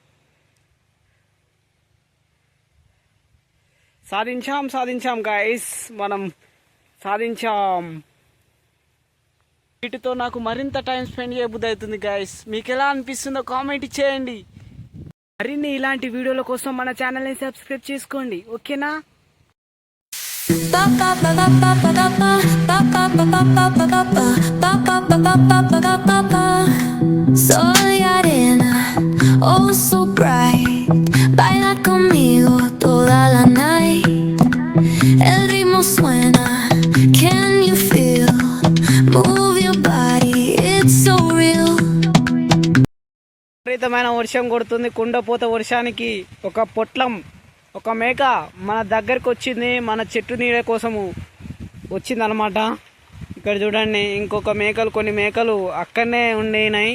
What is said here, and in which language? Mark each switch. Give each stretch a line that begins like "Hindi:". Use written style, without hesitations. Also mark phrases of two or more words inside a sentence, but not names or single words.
Telugu: సాధించాం గైస్, మనం సాధించాం. వీటితో నాకు మరింత
English: time spend
Telugu: చేయబుద్ధి అవుతుంది గైస్. మీకు ఎలా అనిపిస్తుందో కామెంట్ చేయండి. మరిన్ని ఇలాంటి వీడియోల కోసం మన ఛానల్ని సబ్స్క్రైబ్ చేసుకోండి, ఓకేనా?
Spanish: Sol y arena,
English: oh so bright,
Spanish: baila conmigo toda la night. El ritmo suena,
English: can you feel? Move your body, it's so real.
Telugu: విపరీతమైన వర్షం కొడుతుంది. కుండపోత వర్షానికి ఒక మేక మన దగ్గరికి వచ్చింది. మన చెట్టు నీడ కోసము వచ్చింది అనమాట. ఇక్కడ చూడండి, కొన్ని మేకలు అక్కడనే ఉండినాయి.